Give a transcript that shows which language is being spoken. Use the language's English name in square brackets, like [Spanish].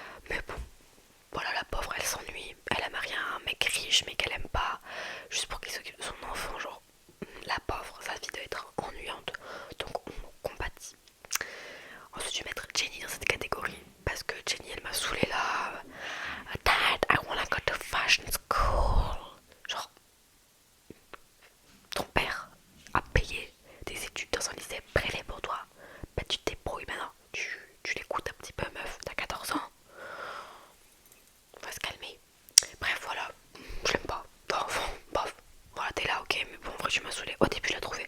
[French] Mais bon, voilà, la pauvre, elle s'ennuie. Elle a marié un mec riche, mais qu'elle aime pas, juste pour qu'il s'occupe de son enfant. Genre, la pauvre, sa vie doit être ennuyante. Donc, on compatit. Ensuite, je vais mettre Jenny dans cette catégorie, parce que Jenny, elle m'a saoulée là. [English] Dad, I wanna go to fashion school. [French] Genre, ton père a payé des études dans un lycée privé pour toi. Bah tu te débrouilles maintenant. Tu l'écoutes un petit peu meuf, t'as 14 ans. On va se calmer. Bref voilà, je l'aime pas. Bof. Voilà t'es là ok mais bon en vrai tu m'as saoulé. Au début je l'ai trouvé.